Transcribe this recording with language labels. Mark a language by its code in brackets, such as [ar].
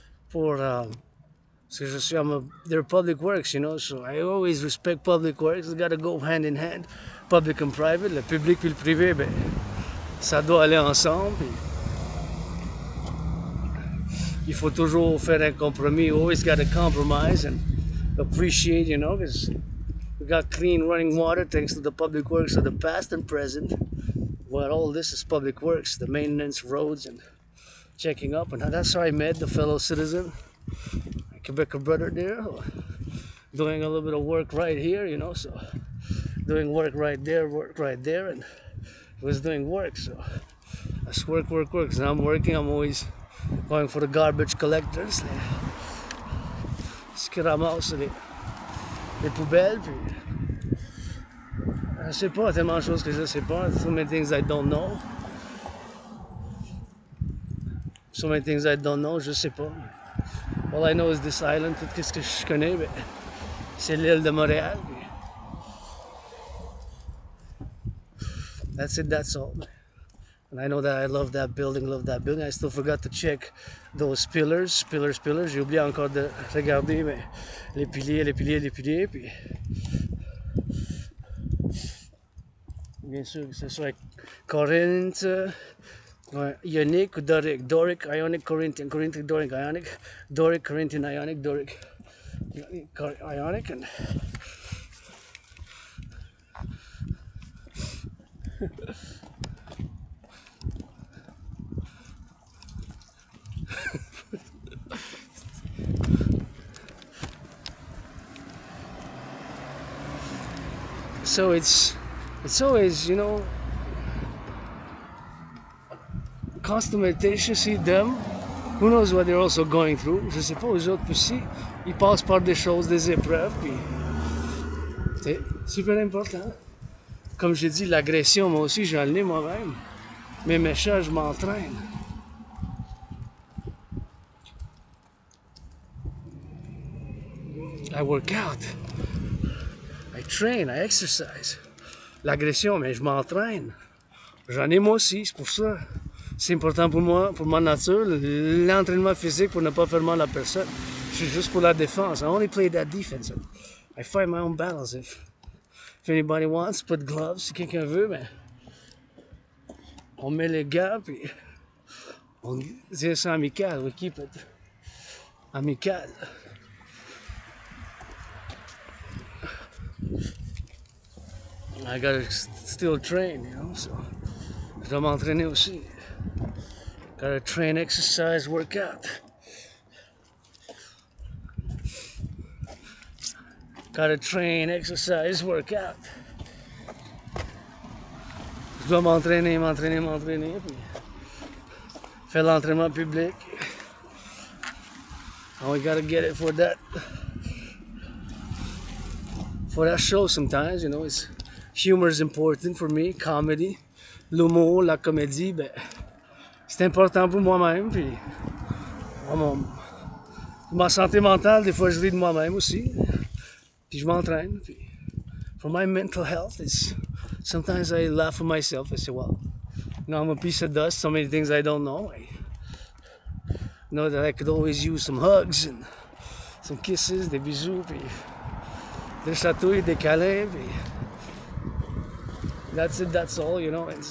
[en] Pour because [fr] je suis, [en] they're public works, you know, so I always respect public works. It's got to go hand in hand, public and private. [fr] Le public puis le privé, ben, ça doit aller ensemble. Puis il faut toujours faire un compromis. [en] You always got to compromise and appreciate, you know, because we got clean running water thanks to the public works of the past and present. Well, all this is public works, the maintenance, roads, and checking up. And that's how I met the fellow citizen, my Quebec brother there, doing a little bit of work right here, you know, so doing work right there, and he was doing work, so that's work. So I'm working, I'm always going for the garbage collectors, [fr] ce qui ramasse les poubelles, puis je sais pas, [en] tellement de choses que je sais pas, so many things I don't know. So many things I don't know, je sais pas. All I know is this island, [fr] tout ce que je connais, ben, c'est l'île de Montréal. [en] That's it, that's all. And I know that I love that building. I still forgot to check those pillars. [fr] J'ai oublié encore de regarder mais les piliers. Puis bien sûr que ce soit Corinthe, ionique ou doric. [en] Doric, ionic, Corinthian, doric, ionic. Doric, Corinthian, ionic, doric, ionic. And so it's always, you know, constant see them. Who knows what they're also going through? [fr] Je sais pas, eux autres aussi, ils passent par des choses, des épreuves, puis c'est super important. Comme j'ai dit, l'agression, moi aussi, j'en ai moi-même. Mais mes chats, je m'entraîne. [en] I work out. I train, I exercise. [fr] L'agression, mais je m'entraîne. J'en ai moi aussi, c'est pour ça. C'est important pour moi, pour ma nature, l'entraînement physique pour ne pas faire mal à personne. Je suis juste pour la défense. [en] I only play that defense. I fight my own battles. If anybody wants, put gloves. [fr] Si quelqu'un veut, ben, on met les gants, puis on dit ça amical. [en] We keep it amical. I gotta still train, you know, so [fr] je dois m'entraîner aussi. [en] Gotta train, exercise, work out. Gotta train, exercise, work out. [fr] Je dois m'entraîner, puis faire l'entraînement public. [en] And we gotta get it for that show sometimes, you know, humor is important for me, comedy. [fr] L'humour, la comédie, ben, c'est important pour moi-même, puis pour ma santé mentale, des fois je ris de moi-même aussi, puis je m'entraîne, puis [en] for my mental health, sometimes I laugh at myself. I say, well, you know, I'm a piece of dust, so many things I don't know. I know that I could always use some hugs and some kisses, [fr] des bisous, puis des chatouilles, des câlins, puis [en] that's it, that's all, you know.